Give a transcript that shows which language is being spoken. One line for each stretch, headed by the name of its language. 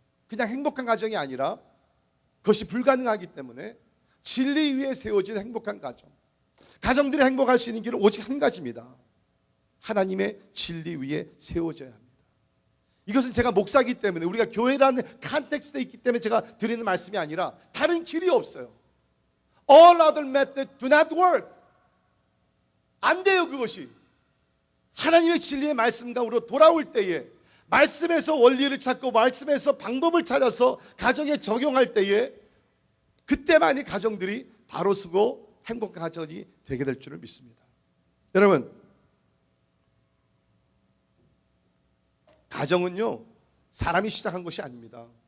Korean: 그냥 행복한 가정이 아니라 그것이 불가능하기 때문에 진리 위에 세워진 행복한 가정. 가정들이 행복할 수 있는 길은 오직 한 가지입니다. 하나님의 진리 위에 세워져야 합니다. 이것은 제가 목사이기 때문에 우리가 교회라는 컨텍스트에 있기 때문에 제가 드리는 말씀이 아니라 다른 길이 없어요.
English: All other methods do not work.
Korean: 안 돼요, 그것이. 하나님의 진리의 말씀감으로 돌아올 때에 말씀에서 원리를 찾고 말씀에서 방법을 찾아서 가정에 적용할 때에 그때만이 가정들이 바로 서고 행복한 가정이 되게 될 줄을 믿습니다. 여러분, 가정은요 사람이 시작한 것이 아닙니다.